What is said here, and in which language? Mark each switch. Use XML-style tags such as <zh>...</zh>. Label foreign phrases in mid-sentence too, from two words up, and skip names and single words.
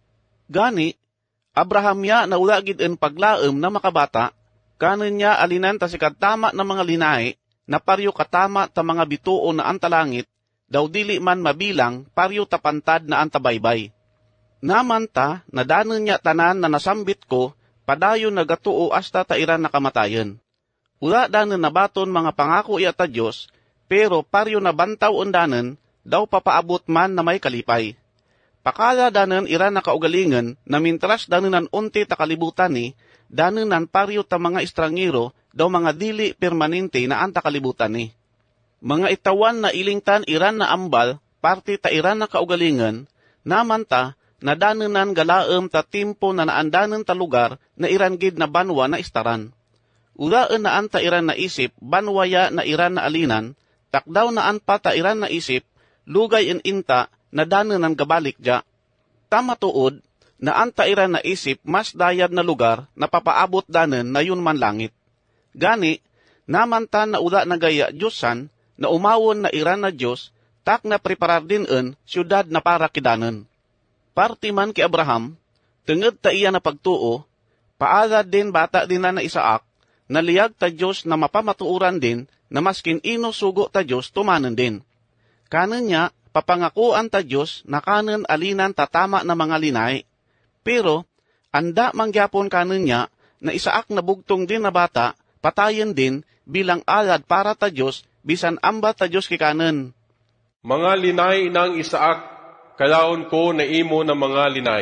<cyo>Gani, Abraham ya na ulagid en paglaem na makabata, kanen niya alinan ta sikad tama na mga linay, na paryo katama ta mga bituo na antalangit, daw dili man mabilang paryo tapantad na antabaybay. Naman ta, nadanen niya tanan na nasambit ko, padayon nagatuo hasta ta iran nakamatayen. Ula danen nabaton mga pangako iya ta Diyos, pero paryo nabantaw undanen, daw papaabot man na may kalipay. Pakala danen ira na kaugalingan na mintras danenan unti ta kalibutan ni, danenan paryo ta mga estrangero, daw mga dili permanente na anta kalibutan ni. Mga itawan na ilingtan iran na ambal, parte ta iran na kaugalingan, naman ta, na danenan galaem ta timpo na naandanen ta lugar na iran gid na banwa na istaran. Ulaan na anta iran na isip, banwaya na iran na alinan, takdaw na anpa ta iran na isip, lugay in inta na danenan gabalik dya. Tama tuod, na anta iran na isip mas dayad na lugar na papaabot danen na yun man langit. Gani, naman ta na ula na gaya Diyosan, na umawon na iran na Diyos, tak na preparar din en syudad na para kidanen. Parti man ki Abraham, tenged ta iya na pagtuo, paala din bata din na Isaak, naliyag ta Diyos na mapamatuuran din, na maskin ino sugo ta Diyos tumanen din. Kanen niya, papangakuan ta Diyos na kanen alinan tatama na mga linay. Pero, Anda mangyapon kanon niya na Isaak na bugtong din na bata, patayen din bilang alad para ta Diyos, bisan amba ta Diyos kikanen. Mga linay ng Isaak, kalaon ko na imo na mga linay.</cyo>